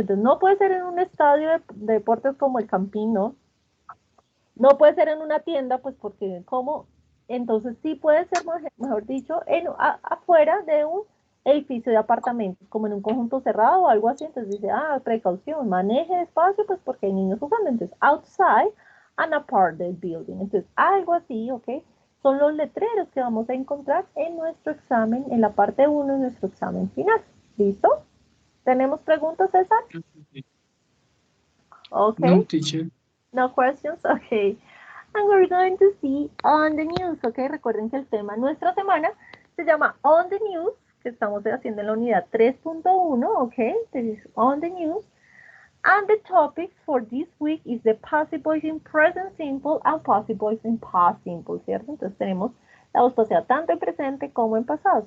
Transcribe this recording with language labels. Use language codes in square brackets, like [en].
[es] Entonces, no puede ser en un estadio de deportes como el Campín, ¿no? No puede ser en una tienda, pues porque como, entonces sí puede ser, mejor dicho, afuera de un edificio de apartamentos, como en un conjunto cerrado o algo así. Entonces dice, precaución, maneje despacio, pues porque hay niños jugando. Entonces, [en] outside an apartment building. [es] Entonces, algo así, ¿ok? Son los letreros que vamos a encontrar en nuestro examen, en la parte 1 de nuestro examen final. ¿Listo? ¿Tenemos preguntas, César? Ok. [en] No, teacher. No questions? Okay. And we're going to see on the news, okay. [es] Recuerden que el tema de nuestra semana se llama On the News, que estamos haciendo en la unidad 3.1, okay. [en] This is On the News. And the topics for this week is the passive voice in present simple and passive voice in past simple, ¿cierto? [es] Entonces tenemos la voz pasiva tanto en presente como en pasado.